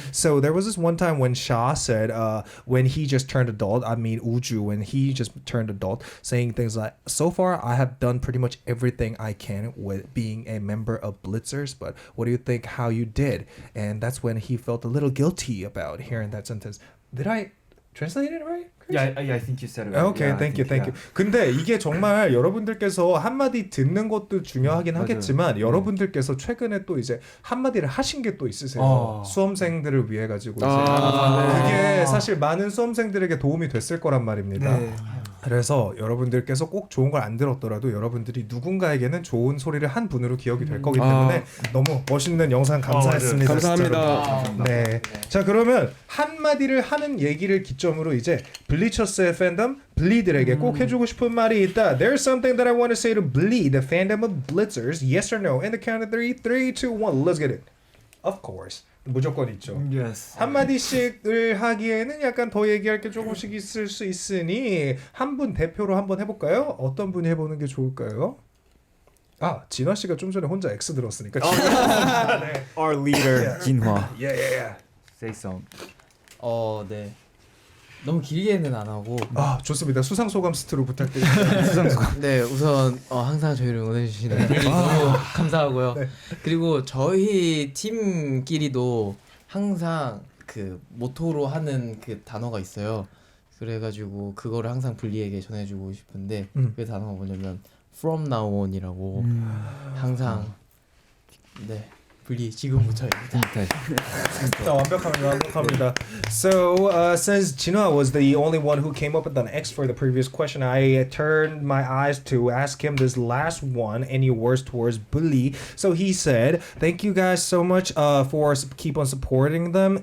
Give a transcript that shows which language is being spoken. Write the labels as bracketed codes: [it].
[en] So there was this one time when Sha said when he just turned adult, I mean Uju, when he just turned adult, saying things like, so far I have done pretty much everything I can with being a member of Blitzers, but what do you think how you did? And that's when he felt a little guilty about hearing that sentence. Did I translate it right? Yeah, I think you said it right. Okay, yeah, thank you. [ko] 근데 이게 정말 여러분들께서 한마디 듣는 것도 중요하긴 하겠지만 여러분들께서 최근에 또 이제 한마디를 하신 게 또 있으세요. 수험생들을 위해 가지고 이제 그게 사실 많은 수험생들에게 도움이 됐을 거란 말입니다. 네. 그래서 여러분들께서 꼭 좋은 걸 안 들었더라도 여러분들이 누군가에게는 좋은 소리를 한 분으로 기억이 될 거기 때문에 너무 멋있는 영상 감사했습니다. 감사합니다. 네. 자 그러면 한마디를 하는 얘기를 기점으로 이제 블리처스의 팬덤 블리들에게 꼭 해주고 싶은 말이 있다. [en] There's something that I want to say to Blee, the fandom of Blitzers. Yes or no? In the count of 3, 3, 2, 1. Let's get it. Of course. [ko] 무조건 있죠. [en] Yes. [ko] 한마디씩을 하기에는 약간 더 얘기할 게 조금씩 있을 수 있으니 한 분 대표로 한번 해볼까요? 어떤 분이 해보는 게 좋을까요? 진화 씨가 좀 전에 혼자 X 들었으니까. 네. [en] Our leader 진화. Yeah. Say some. [ko] 네. 너무 길게는 안 하고. 좋습니다. 수상 소감 스트로 부탁드립니다. 수상 소감. 네, 우선 항상 저희를 응원해 주시는 너무 감사하고요. 네. 그리고 저희 팀끼리도 항상 그 모토로 하는 그 단어가 있어요. 그래가지고 그거를 항상 블리에게 전해주고 싶은데 그 단어가 뭐냐면 [en] From Now On [ko] 이라고 항상 네. 블리 지금부터요. 완벽합니다. [en] So since Jinhwa was the only one who came up with an X for the previous question, I turned my eyes to ask him this last one. Any words towards Bully? So he said, "Thank you guys so much for keep on supporting them."